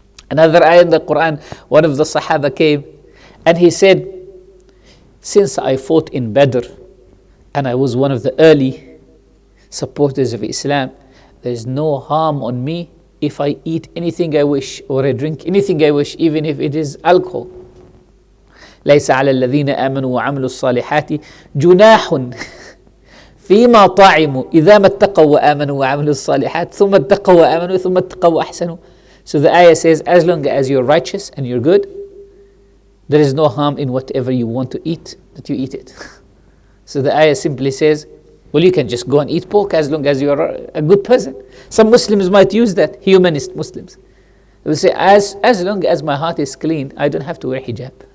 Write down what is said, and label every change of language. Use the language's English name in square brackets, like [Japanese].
[English] Another ayah in the Quran, one of the Sahaba came and he said, since I fought in Badr and I was one of the early supporters of Islam, there is no harm on me if I eat anything I wish or I drink anything I wish, even if it is alcohol. [Arabic] ليس على الذين آمنوا وعملوا الصالحات جناح فيما طعموا إذا ما اتقوا وآمنوا وعملوا الصالحات ثم اتقوا وآمنوا ثم اتقوا وأحسنوا. [English] So the ayah says, as long as you're righteous and you're good, there is no harm in whatever you want to eat, that you eat it. So the ayah simply says, well, you can just go and eat pork as long as you're a good person. Some Muslims might use that, humanist Muslims. They will say, as long as my heart is clean, I don't have to wear hijab.